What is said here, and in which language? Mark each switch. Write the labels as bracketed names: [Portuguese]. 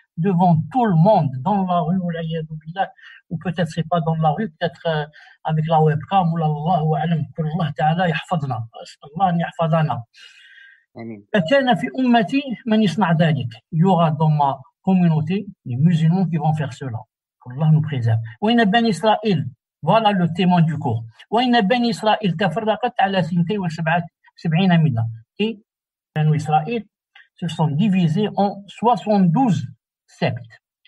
[French] devant tout le monde, dans la rue, ou peut-être c'est pas dans la rue, peut-être avec la webcam, ou Allahu a'lam, que [Arabic] Allah ta'ala yahfadna, Allah an yahfadana. كان في أمتي من يصنع ذلك. [French] Il y aura dans ma communauté les musulmans qui vont faire cela. Allah nous préserve. [Arabic] وإن بني إسرائيل, [French] voilà le témoin du cours. [Arabic] وإن بني إسرائيل تفرقت على 72 ملة. [French] Et بنو إسرائيل se sont divisés en 72 sectes.